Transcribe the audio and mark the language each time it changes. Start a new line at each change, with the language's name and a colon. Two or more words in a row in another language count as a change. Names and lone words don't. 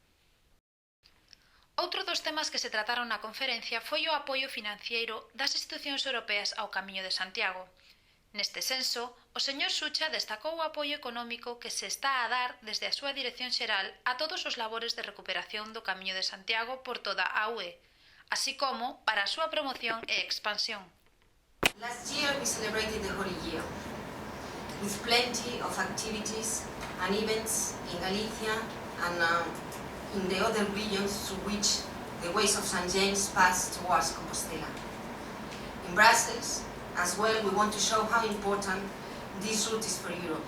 Galician: Outro dos temas que se trataron na conferencia foi o apoio financiero das institucións europeas ao Camiño de Santiago. Neste senso, o señor Sucha destacou o apoio económico que se está a dar desde a súa Dirección Xeral a todos os labores de recuperación do Camiño de Santiago por toda a UE, así como para a súa promoción e expansión.
English: Last year we celebrated the Holy Year with plenty of activities and events in Galicia and in the other regions through which the ways of St. James pass towards Compostela. In Brussels, as well, we want to show how important this route is for Europe.